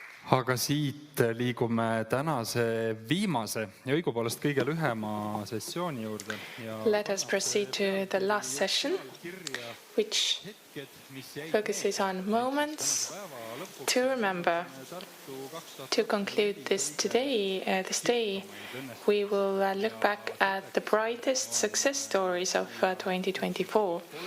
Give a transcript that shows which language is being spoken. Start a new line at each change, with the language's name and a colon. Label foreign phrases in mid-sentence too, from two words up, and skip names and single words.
Estonian: Aga siit liigume tänase viimase ja õigupoolest kõige lühema sessiooni juurde.
English: Let us proceed to the last session, which focuses on moments to remember. To conclude this day, we will look back at the brightest success stories of 2024.